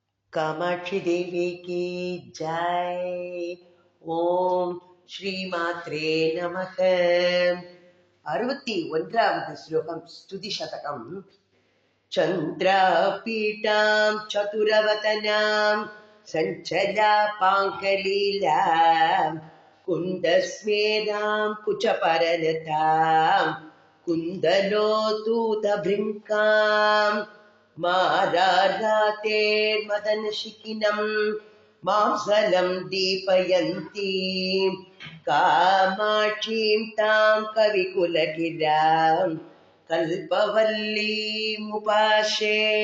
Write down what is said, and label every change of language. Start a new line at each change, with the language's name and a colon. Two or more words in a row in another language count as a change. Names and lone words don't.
Hindi: कामाक्षी देवी की जय.
Sanskrit: ओम श्री मात्रे नमः.
Tamil: 61வது ஸ்லோகம் ஸ்துதி சதகம்.
Sanskrit: चन्द्रापीठां चतुरवदनां सञ्चलापाङ्कलीलां कुन्दस्मेदां कुचपरलतां कुन्दलोतूतभृङ्कां मारारातेर्मदनशिखिनं मांसलं दीपयन्तीं कामाक्षीं तां कविकुलगिरां कल्पवल्लीमुपास्ये.